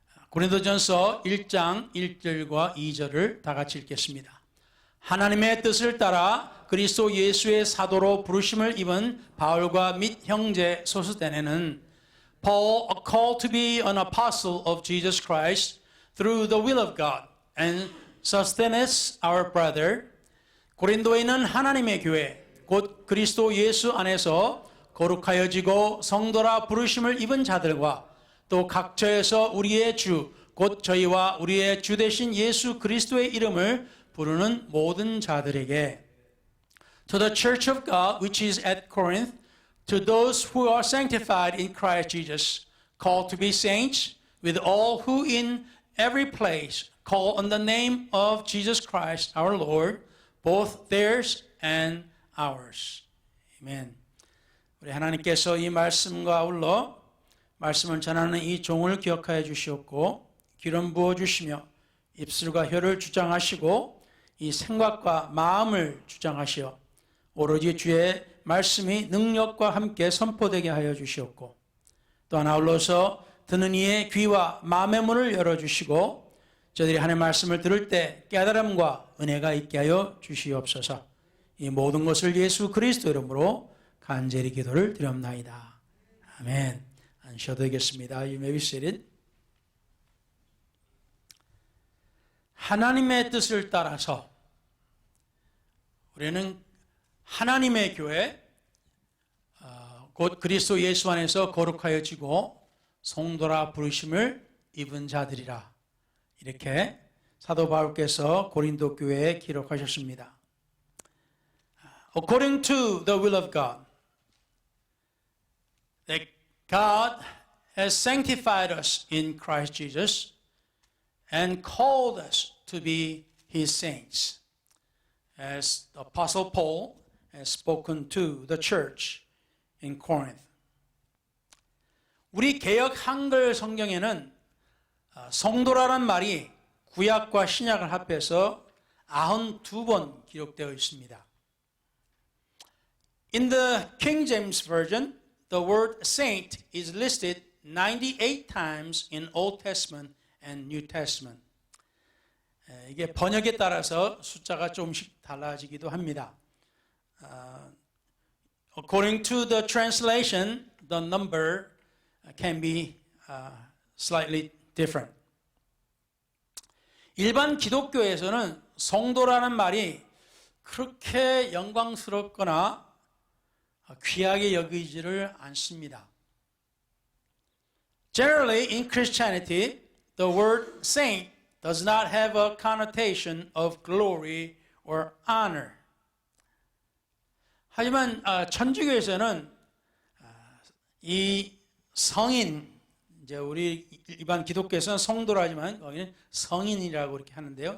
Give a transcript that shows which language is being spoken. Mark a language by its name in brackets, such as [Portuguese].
[Korean] 고린도전서 1장 1절과 2절을 다 같이 읽겠습니다. 하나님의 뜻을 따라 그리스도 예수의 사도로 부르심을 입은 바울과 및 형제 소스데네는 [English] Paul, called to be an apostle of Jesus Christ through the will of God, and Sosthenes, our brother, [Korean] 고린도에 있는 하나님의 교회, 곧 그리스도 예수 안에서 거룩하여지고 성도라 부르심을 입은 자들과 또 각처에서 우리의 주, 곧 저희와 우리의 주 되신 예수 그리스도의 이름을 부르는 모든 자들에게 [English] To the church of God which is at Corinth, to those who are sanctified in Christ Jesus, called to be saints, with all who in every place call on the name of Jesus Christ our Lord, both theirs and ours. [Korean] 아멘. 우리 하나님께서 이 말씀과 아울러 말씀을 전하는 이 종을 기억하여 주시옵고 기름 부어 주시며 입술과 혀를 주장하시고 이 생각과 마음을 주장하시어 오로지 주의 말씀이 능력과 함께 선포되게 하여 주시옵고 또한 아울러서 듣는 이의 귀와 마음의 문을 열어주시고 저희들이 하나님의 말씀을 들을 때 깨달음과 은혜가 있게 하여 주시옵소서. 이 모든 것을 예수 그리스도 이름으로 간절히 기도를 드렸나이다. 아멘. 앉으셔도 되겠습니다. [English] You may be seated. [Korean] 하나님의 뜻을 따라서 우리는 하나님의 교회, 곧 그리스도 예수 안에서 거룩하여지고 성도라 부르심을 입은 자들이라. 이렇게 사도 바울께서 고린도 교회에 기록하셨습니다. [English] According to the will of God, that God has sanctified us in Christ Jesus and called us to be His saints. As the Apostle Paul has spoken to the church in Corinth. [Korean] 우리 개역 한글 성경에는 성도라는 말이 구약과 신약을 합해서 92번 기록되어 있습니다. [English] In the King James Version, the word saint is listed 98 times in Old Testament and New Testament. [Korean] 이게 번역에 따라서 숫자가 조금씩 달라지기도 합니다. [English] According to the translation, the number can be slightly different. [Korean] 일반 기독교에서는 성도라는 말이 그렇게 영광스럽거나 귀하게 여기지를 않습니다. [English] Generally, in Christianity, the word saint does not have a connotation of glory or honor. [Korean] 하지만 천주교에서는 이 성인, 이제 우리 일반 기독교에서는 성도라 하지만 거기는 성인이라고 이렇게 하는데요.